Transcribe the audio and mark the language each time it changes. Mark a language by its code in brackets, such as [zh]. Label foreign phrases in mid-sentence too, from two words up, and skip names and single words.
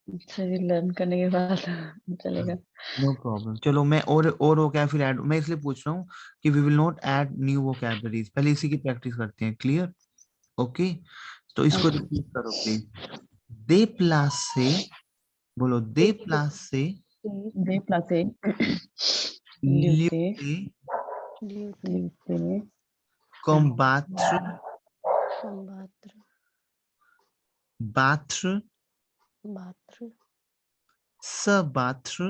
[hi] सही लर्न करने के बाद चलेगा। [en] no problem. [hi] चलो मैं और वो क्या फिर ऐड, मैं इसलिए पूछ रहा हूँ कि [en] we will not add new vocabularies, [hi] पहले इसी की प्रैक्टिस करते हैं। क्लियर? ओके, तो इसको [en] Okay. [hi] रिपीट करो प्लीज। [fr] déplacer, बोलो déplacer Déplacer. Lutter. ल्यूटे Lutter. combattre Combattre. battre Battre. se battre